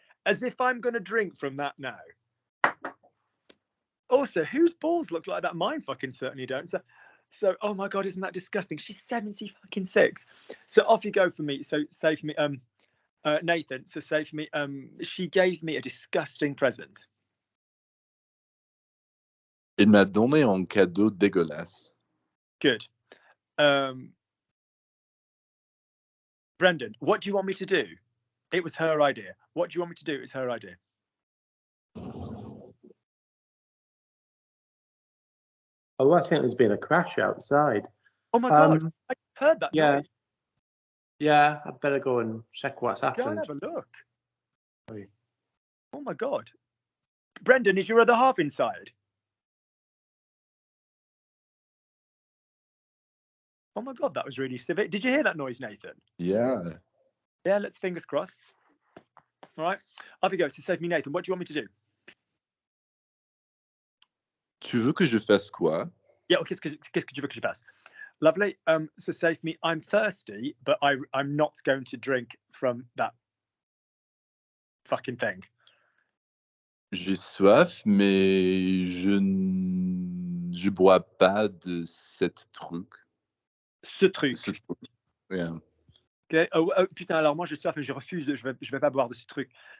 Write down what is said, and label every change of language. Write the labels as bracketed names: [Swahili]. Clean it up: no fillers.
[English] As if I'm going to drink from that now. Also, whose balls look like that? Mine fucking certainly don't. So oh my God, isn't that disgusting? She's 76. So off you go for me. So say for me, Nathan, so say for me, she gave me a disgusting present. [French] Il m'a donné un cadeau dégueulasse. [English] Good. Brendan, what do you want me to do? It was her idea. What do you want me to do? It was her idea. Oh, I think there's been a crash outside. Oh my God, I heard that yeah. noise. Yeah, I'd better go and check what's Go and happened. have a look. Oh my God. Brendan, is your other half inside? Oh my God, that was really civic. Did you hear that noise, Nathan? Yeah. Yeah, let's fingers crossed. All right, off you go. So save me, Nathan. What do you want me to do? [French] Tu veux que je fasse quoi? Yeah, qu'est-ce que tu veux que je fasse? [English] Lovely. So save me. I'm thirsty, but I'm not going to drink from that fucking thing. [French] J'ai soif, mais je bois pas de cette truc. Ce truc. Ce truc. Yeah. [English] Okay. [French] Oh, putain, alors moi j'ai soif, mais je refuse. Je vais pas boire de ce truc.